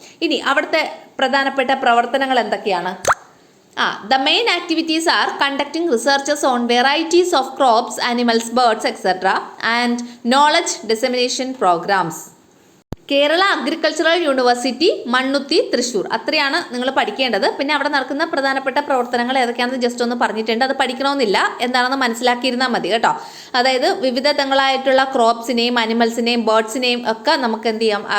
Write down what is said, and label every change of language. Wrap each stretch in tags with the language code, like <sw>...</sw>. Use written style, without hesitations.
<ml>ഇനി അവിടുത്തെ പ്രധാനപ്പെട്ട പ്രവർത്തനങ്ങൾ എന്തൊക്കെയാണ്?</ml> <en>The main activities are conducting researches on varieties of crops, animals, birds, etc. and knowledge dissemination programs.</en> <ml>Kerala agricultural university, Mannuthy, Thrissur. അത്രയാണ് നിങ്ങൾ പഠിക്കേണ്ടത്. പിന്നെ അവിടെ നടക്കുന്ന പ്രധാനപ്പെട്ട പ്രവർത്തനങ്ങൾ ഏതൊക്കെയാണെന്ന് ജസ്റ്റ് ഒന്ന് പറഞ്ഞിട്ടുണ്ട്. അത് പഠിക്കണമെന്നില്ല, എന്താണെന്ന് മനസ്സിലാക്കിയിരുന്നാൽ മതി കേട്ടോ. അതായത് വിവിധങ്ങളായിട്ടുള്ള ക്രോപ്സിനെയും അനിമൽസിനെയും ബേർഡ്സിനെയും ഒക്കെ നമുക്ക് എന്ത് ചെയ്യാം?</ml>